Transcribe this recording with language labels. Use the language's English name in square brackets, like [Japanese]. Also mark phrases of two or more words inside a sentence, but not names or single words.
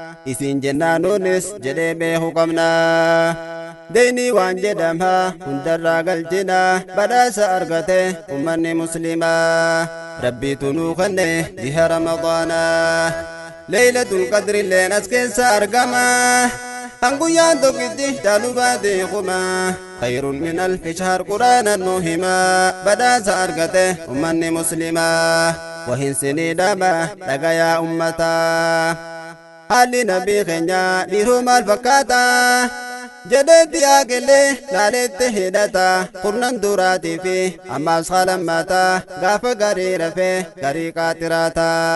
[Oromo] Isin jennaanuunis jedhee beeku qabna. Deyni waan jedhama hundarraa galchina badaasa argate ummanni muslimaa. Rabbiitu nuu kenne jiha Ramadaanaa. Laylatul Qadrilleen as keessa argama. Kan guyyaan tokkitti caalu baate kuma. [Arabic] خير من ألف شهر Qur'aanan nuu hima. [Oromo] Badaasa argate ummanni muslimaa. Wahin sinii dhama dhagayaa ummataa. Haalli nabii keenya dhiiruu maal fakkaata? Jedheetti yaaqilee laaleetti hidhata. Kurnan duraatii fi ammaas haalan maata. Gaafa garii rafee garii qaatiraata.